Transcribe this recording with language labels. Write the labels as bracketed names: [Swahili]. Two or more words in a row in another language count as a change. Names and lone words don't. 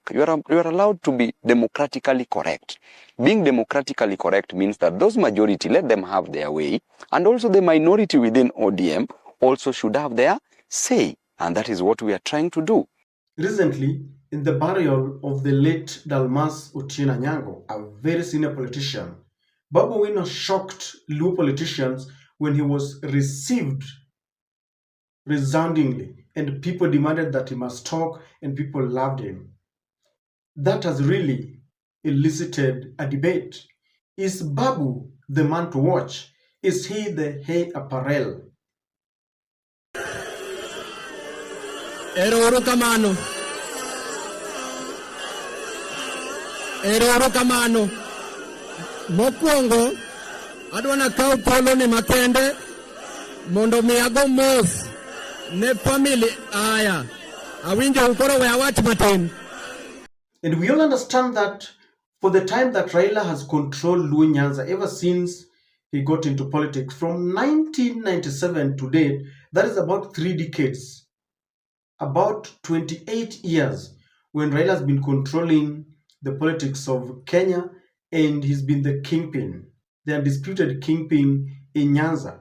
[English] You are allowed to be democratically correct. Being democratically correct means that those majority, let them have their way, and also the minority within ODM also should have their say. And that is what we are trying to do. Recently, in the burial of the late Dalmas Otieno Anyango, a very senior politician, Babu Owino shocked Luo politicians when he was received resoundingly, and people demanded that he must talk, and people loved him. That has really elicited a debate. Is Babu the man to watch? Is he the hay apparel? [Luo (Kenya and Tanzania)] Eroro kamano. Eroro kamano. Mokwongo, adwana kaw polo ni makende, mondo mi ago mos, ne family aya. Awinjo ukoro we awach matin. [English] And we all understand that for the time that Raila has controlled Luo Nyanza ever since he got into politics, from 1997 to date, that is about 3 decades, about 28 years, when Raila has been controlling the politics of Kenya, and he's been the kingpin, the undisputed kingpin in Nyanza.